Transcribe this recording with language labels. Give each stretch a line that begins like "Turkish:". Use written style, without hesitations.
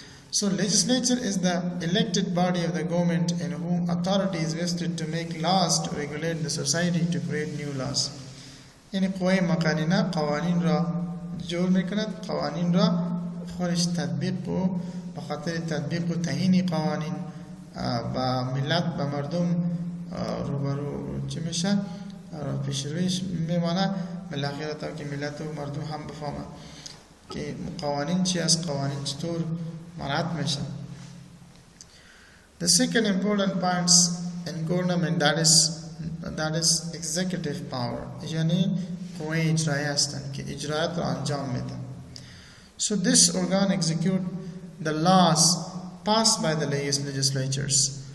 English: So legislature is the elected body of the government in whom authority is vested to make laws to regulate the society, to create new laws.
Persian: یعنی قوه مقننه قوانین را جور میکند، قوانین را خودش تطبیق و بخاطر تطبیق و تعیین قوانین با ملت با مردم روبرو چی میشه، پیش رویش میمانه، بالاخره تا که ملت و مردم هم بفهمه که قوانین چی است، قوانین چطور مراعات میشه.
English: The second important points in government that is executive power،
Persian: یعنی قوه اجرایی هستند که اجرایات را انجام میدن.
English: So this organ execute the laws passed by the legislatures.